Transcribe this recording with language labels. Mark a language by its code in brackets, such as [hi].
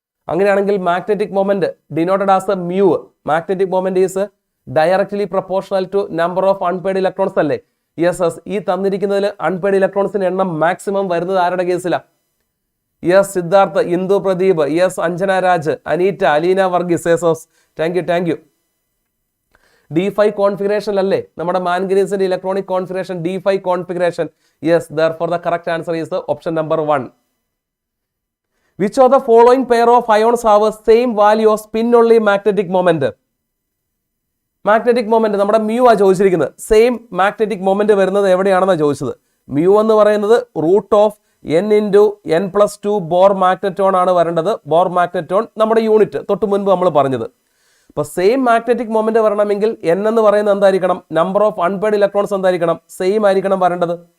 [ml] അങ്ങനെയാണെങ്കിൽ magnetic moment [en] denoted as mu. Magnetic moment is directly proportional to number of unpaired electrons അല്ലേ? Yes. [ml] ഈ തന്നിരിക്കുന്നതിൽ unpaid ഇലക്ട്രോൺസിന്റെ എണ്ണം maximum വരുന്നത് ആരുടെ കേസിലാണ്? [en] Yes, Siddharth, Indu Pradeep, yes, Anjana Raj, Aneeta, Aleena Varghese. Yes, thank you. [ml] D5 configuration അല്ലേ നമ്മുടെ മാൻഗനീസിന്റെ electronic configuration, D5 configuration. [en] Yes, therefore the correct answer is option number 1. Which of the following pair of ions have same value of spin only magnetic moment? [ml] Magnetic moment നമ്മുടെ mu ആ ചോദിച്ചിരിക്കുന്നത്. Same magnetic moment വരുന്നത് എവിടെയാണെന്നാണ് ചോദിച്ചത്. Mu എന്ന് പറയുന്നത് root of n into n+2 bore magneton ആണ് വരേണ്ടത്. Bore magneton നമ്മുടെ യൂണിറ്റ് തൊട്ട് മുൻപ് നമ്മൾ പറഞ്ഞത്. അപ്പോൾ സെയിം മാഗ്നറ്റിക് മൊമെന്റ് വരണമെങ്കിൽ n എന്ന് പറയുന്നത് എന്തായിരിക്കണം, നമ്പർ ഓഫ് അൺപെയ്ഡ് ഇലക്ട്രോൺസ് എന്തായിരിക്കണം, സെയിം ആയിരിക്കണം വരേണ്ടത്.